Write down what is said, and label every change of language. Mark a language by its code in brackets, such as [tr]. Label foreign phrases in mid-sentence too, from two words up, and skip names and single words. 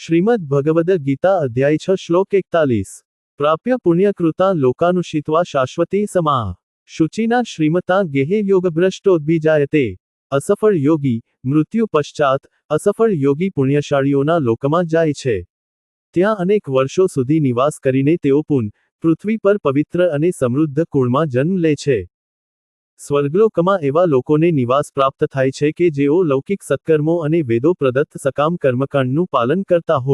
[sa] श्रीमद् भगवद गीता अध्याय 6 श्लोक 41 प्राप्य पुण्यकृता लोकानुषित्वा शाश्वती समाः शुचिना श्रीमता गेहे योगभ्रष्टोद्भिजायते [gu] असफળ યોગી મૃત્યુ પશ્ચાત અસફળ યોગી પુણ્યશાળીઓના લોકમાં જાય છે। ત્યાં અનેક વર્ષો સુધી નિવાસ કરીને તેઓ પૃથ્વી પર પવિત્ર અને સમૃદ્ધ કુળમાં જન્મ લે છે। સ્વર્ગલોકમાં એવા લોકોને નિવાસ પ્રાપ્ત થાય છે કે જેઓ લૌકિક સત્કર્મો અને વેદો પ્રદત્ત સકામ કર્મકાંડનું પાલન કરતા હોય।